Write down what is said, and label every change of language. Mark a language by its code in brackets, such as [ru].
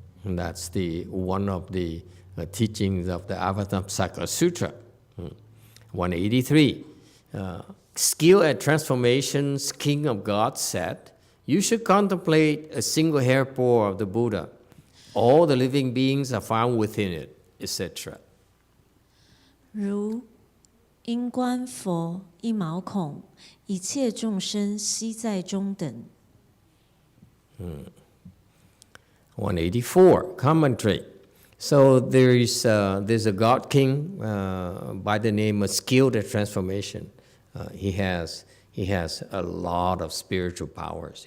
[en] And that's one of the teachings of the Avatamsaka Sutra. 183. Skill at transformations, King of God said, you should contemplate a single hair pore of the Buddha. All the living beings are found within it, etc. [zh] 如因观佛一毛孔，一切众生悉在中等。 [en] 184, commentary. So there's a God King by the name of Skilled at Transformation. He has a lot of spiritual powers.